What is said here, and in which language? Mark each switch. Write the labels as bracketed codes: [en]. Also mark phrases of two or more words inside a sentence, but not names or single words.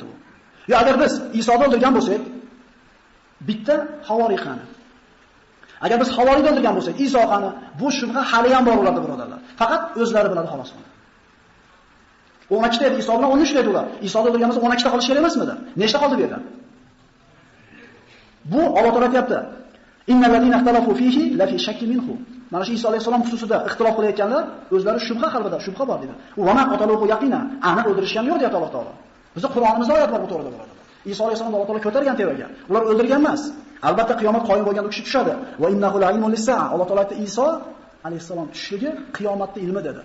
[uz] Yo agar biz Isoni o'ldirgan bo'lsak, bitta Havoriy qani. Agar biz Havoriyni o'ldirgan bo'lsak, Iso qani? Bu shubha hali ham bor ularda birodarlar. Faqat o'zlari biladi xolos. 12 ta edi, Iso bilan 13 ta edi ular. Isoni o'ldirgan bo'lsa 12 ta qolish kerak emasmidi? Nechta qoldi bu yerda? Bu Alloh taolo aytayapti. [ar] إن الذين اختلفوا فيه لفي شك منه. [uz] Mana shu Iso alayhisalom xususida ixtilof qilayotganlar o'zlari shubha qalbida, shubha bor dedi. [ar] وما قتلوه يقينا, [uz] aniq o'ldirishgan yo'q deyapti Alloh taolo. Bizning Qur'onimizda oyatlar bu to'g'rida bo'ladi. Iso alayhisalom Alloh taolo ko'targan tevaga. Ular o'ldirgan emas. Albatta qiyomat qoyim bo'lganda u kishi tushadi. [ar] وإنه لعلم للساعة. [uz] Alloh taolo aytdi Iso alayhisalom tushishligi qiyomatning ilmi dedi.